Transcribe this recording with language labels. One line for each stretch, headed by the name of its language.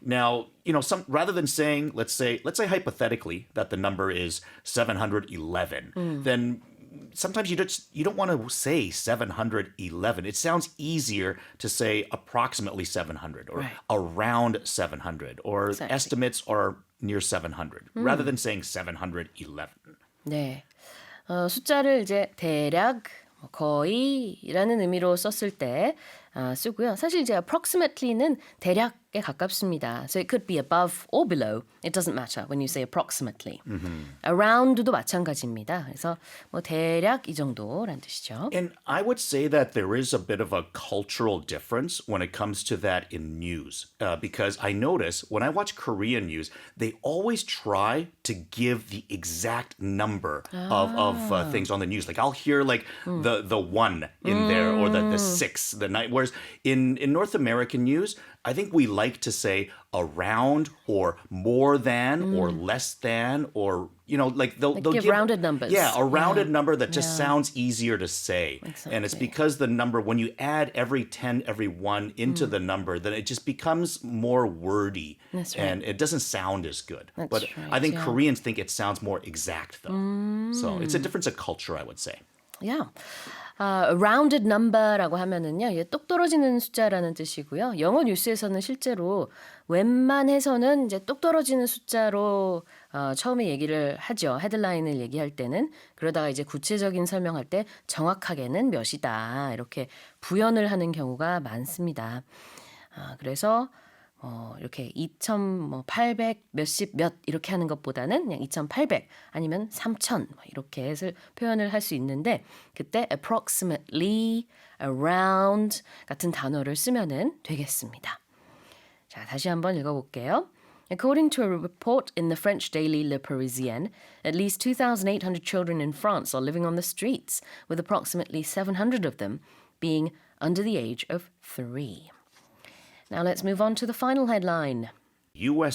English: Now, rather than saying, let's say hypothetically that the number is 711, then sometimes you don't want to say 711. It sounds easier to say approximately 700 or around 700 or estimates are near 700 rather than saying 711.
Korean: 네. 숫자를 이제 대략 거의라는 의미로 썼을 때 쓰고요. 사실 이제 approximately는 대략에 가깝습니다.
English: So it could be above or below. It doesn't matter when you say approximately.
Korean: Around도 마찬가지입니다. 그래서 뭐 대략 이 정도란 뜻이죠.
English: And I would say that there is a bit of a cultural difference when it comes to that in news. Because I notice when I watch Korean news, they always try to give the exact number of things on the news. Like I'll hear like the one in there or the six, the nine. Whereas in North American news, I think we like to say around or more than or less than or like they'll give rounded numbers. Yeah, a rounded number that just sounds easier to say. Exactly. And it's because the number, when you add every 10, every 1 into the number, then it just becomes more wordy. That's right. And it doesn't sound as good. That's but right, I think yeah. Koreans think it sounds more exact though. So it's a difference of culture, I would say. Yeah.
Korean: rounded number라고 하면은요, 이게 똑 떨어지는 숫자라는 뜻이고요. 영어 뉴스에서는 실제로 웬만해서는 이제 똑 떨어지는 숫자로 처음에 얘기를 하죠. 헤드라인을 얘기할 때는. 그러다가 이제 구체적인 설명할 때 정확하게는 몇이다. 이렇게 부연을 하는 경우가 많습니다. 그래서 이렇게 2,800 몇십 몇 이렇게 하는 것보다는 그냥 2,800 아니면 3,000 이렇게 해서 표현을 할 수 있는데 그때 approximately, around 같은 단어를 쓰면은 되겠습니다. 자, 다시 한번 읽어볼게요.
English: According to a report in the French daily Le Parisien, at least 2,800 children in France are living on the streets, with approximately 700 of them being under the age of 3. Now let's move on to the final headline. U.S.